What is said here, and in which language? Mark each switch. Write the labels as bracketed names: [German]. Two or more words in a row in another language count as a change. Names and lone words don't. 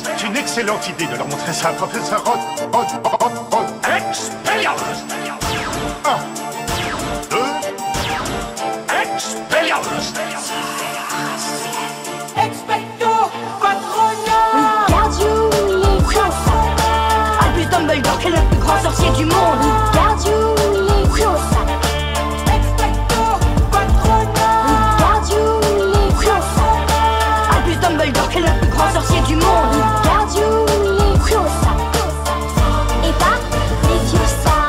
[French] C'est une excellente idée de leur montrer ça, professeur Expelliarmus. 1, 2, Expelliarmus. [Latin] Expecto Patronum. Wingardium Leviosa. [French] Albus Dumbledore, qui est le plus grand sorcier du monde. [Latin] Wingardium Leviosa. Expecto Patronum. Wingardium Leviosa. [French] Albus Dumbledore, qui est le plus grand sorcier du monde. [Latin] Wingardium Leviosa. [French] Et pas Leviosa.